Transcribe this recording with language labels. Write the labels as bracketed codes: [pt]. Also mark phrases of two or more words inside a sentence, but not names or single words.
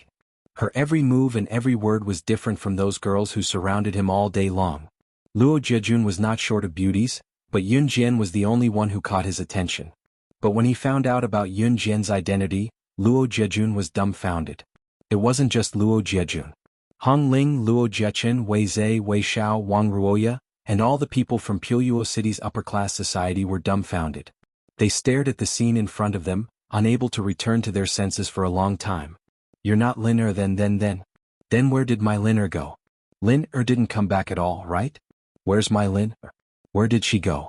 [en] Her every move and every word was different from those girls who surrounded him all day long. Luo Jejun was not short of beauties, but Yun Jian was the only one who caught his attention. But when he found out about Yun Jian's identity, Luo Jejun was dumbfounded. It wasn't just Luo Jejun. Hong Ling, Luo Jechen, Wei Zhe, Wei Xiao, Wang Ruoya, and all the people from Puluo City's upper-class society were dumbfounded. They stared at the scene in front of them, unable to return to their senses for a long time. You're not Lin Er then. Then where did my Lin Er go? Lin Er didn't come back at all, right? Where's my Lin Er? Where did she go?